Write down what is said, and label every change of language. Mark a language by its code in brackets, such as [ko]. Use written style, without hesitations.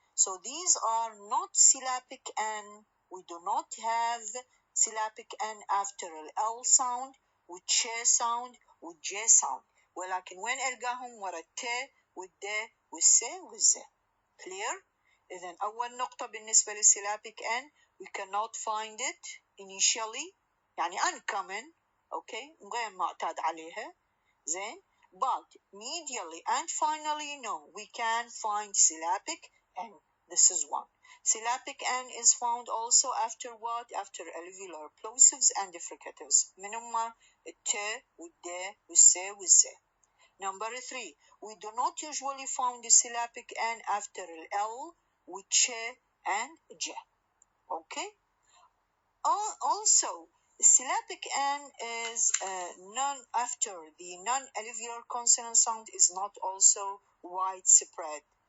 [en] So these are not syllabic N. We do not have syllabic N after L sound [ar] والش sound والج sound. ولكن وين ألقاهم ورا الت والد والس والز. [en] Clear? [ar] إذن أول نقطة بالنسبة للsyllabic [en] N we cannot find it initially [ar] يعني [en] uncommon. [ar] Okay, غير معتاد عليها. زين. [en] But medially and finally, no, we can find syllabic N. This is one. Syllabic N is found also after what? After alveolar plosives and fricatives. [ar] من هما الت والد والس والز. [en] Number 3, we do not usually find the syllabic N after L with ch and j. Okay. Also, syllabic N is non after the non-alveolar consonant sound is not also widespread.